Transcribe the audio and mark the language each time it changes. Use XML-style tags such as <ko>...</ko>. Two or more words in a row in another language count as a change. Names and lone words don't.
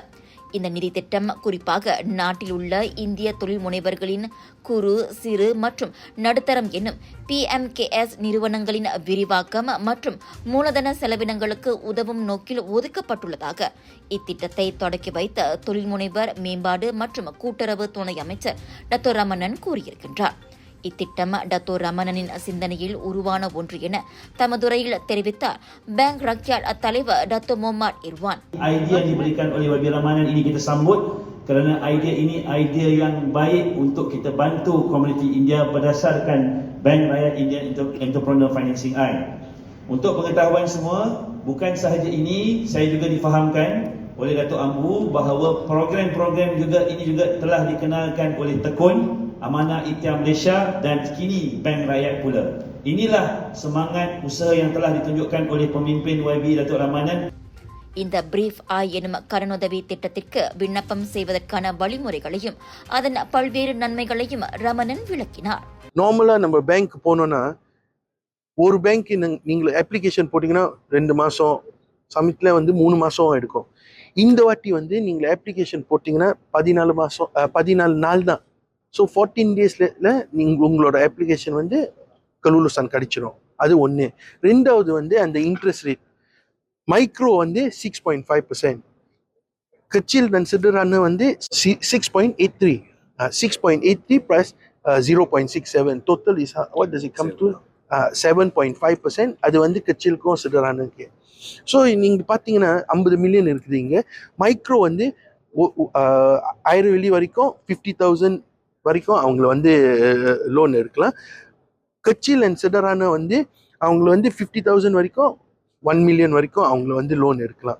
<ta>இந்த நிதி திட்டம் குறிப்பாக நாட்டில் உள்ள இந்திய தொழில் முனைவர்களின் குறு, சிறு மற்றும் நடுத்தரம் என்னும் PMKS நிறுவனங்களின் விரிவாக்கம் மற்றும் மூலதன செலவினங்களுக்கு உதவும் நோக்கில் ஒதுக்கப்பட்டுள்ளதாக இத்திட்டத்தை தொடக்கி வைத்த தொழில் முனைவர் மேம்பாடு மற்றும் கூட்டுறவு துணை அமைச்சர் டத்தோ ரமணன் கூறியிருக்கின்றார். இத்திட்டம் டத்தோ ரமணனின் சிந்தனையில் உருவான ஒன்று என தமதுரையில் தெரிவித்தார் பேங்க் ராக்யாட் தலைவர் டத்தோ முகமது Irwan.</ta> <ms>Idea diberikan oleh YB Ramanan ini kita sambut kerana idea ini idea yang baik untuk kita bantu komuniti India berdasarkan Bank Rakyat India Entrepreneur Financing Act. Untuk pengetahuan semua, bukan sahaja ini, saya juga difahamkan oleh Datuk Ambu bahawa program-program juga ini juga telah dikenalkan oleh Tekun, Amanah Ikhtiar Malaysia dan kini Bank Rakyat pula. Inilah semangat usaha yang telah ditunjukkan oleh pemimpin YB Datuk Ramanan.</ms> <ta>இந்த பிரீஃப் ஐ எனும் கடனுதவி திட்டத்திற்கு விண்ணப்பம் செய்வதற்கான வழிமுறைகளையும் அதன் பல்வேறு நன்மைகளையும் ரமணன் விளக்கினார். நார்மலா நம்ம பேங்க் போனோம்னா ஒரு பேங்க் நீங்க அப்ளிகேஷன் போட்டீங்கன்னா 2 மாசம், சமிட்ல 3 மாசம் எடுக்கும். இந்த வாட்டி நீங்க அப்ளிகேஷன் போட்டீங்கன்னா 14 நாள் தான். ஸோ 14 டேஸ்ல நீங்க உங்களோட அப்ளிகேஷன் கலூலுசான் கிடைச்சிடும். அது ஒன்று. ரெண்டாவது அந்த</ta> <en>interest rate micro</en> <ta>6.5%, கச்சில் கன்சிடரான 6.83, 6.83</ta> <en>plus 0.67, total is what does it come to</en> <ta>7.5%. அது கச்சிலுக்கும் சிடரானுக்கு. ஸோ நீங்க பார்த்தீங்கன்னா 50 மில்லியன் இருக்குது. இங்கே மைக்ரோ 1000 வெள்ளி வரைக்கும் 50,000 வரைக்கும் அவங்கள லோன் எடுக்கலாம். கச்சில் அண்ட் சிடரான அவங்கள 50,000 வரைக்கும் 1 மில்லியன் வரைக்கும் அவங்கள லோன் எடுக்கலாம்.</ta>